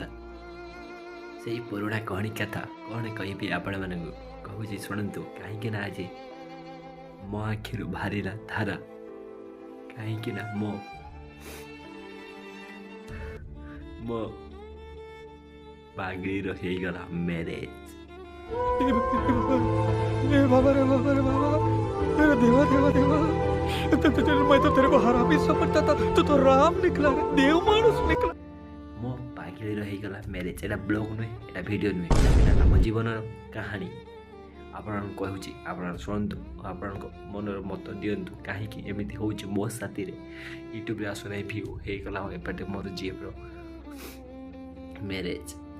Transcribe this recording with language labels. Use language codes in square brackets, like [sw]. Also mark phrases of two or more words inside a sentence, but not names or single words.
[or] ସେଇ ପୁରୁଣା କାହାଣୀ କଥା କ'ଣ କହିବି ଆପଣମାନଙ୍କୁ, କହୁଛି ଶୁଣନ୍ତୁ। କାହିଁକି ନା ଆଜି ମୋ ଆଖିରୁ ବାହାରିଲା ଧାରା, କାହିଁକି ନା ମୋ ପାଗଳିର ହେଇଗଲା ମ୍ୟାରେଜ୍। [hi] बाबा रे बाबा रे बाबा, अरे देवा देवा देवा, मैं तो तेरे को हरामी समझता था, तू तो राम निकला रे, देव मानुस निकला। [or] ମୋ ପାଗଳିର ହେଇଗଲା ମ୍ୟାରେଜ୍। ଏଇଟା ବ୍ଲଗ୍ ନୁହେଁ, ଏଇଟା ଭିଡ଼ିଓ ନୁହେଁ, ଏଇଟା ଆମ ଜୀବନର କାହାଣୀ। ଆପଣଙ୍କୁ କହୁଛି, ଆପଣ ଶୁଣନ୍ତୁ, ଆପଣଙ୍କ ମନର ମତ ଦିଅନ୍ତୁ। କାହିଁକି ଏମିତି ହେଉଛି ମୋ ସାଥିରେ? ୟୁଟ୍ୟୁବରେ ଆସୁନାହିଁ ଭିୟୁ, ହେଇଗଲା ଏପଟେ ମୋର ଝିଅର ମ୍ୟାରେଜ୍।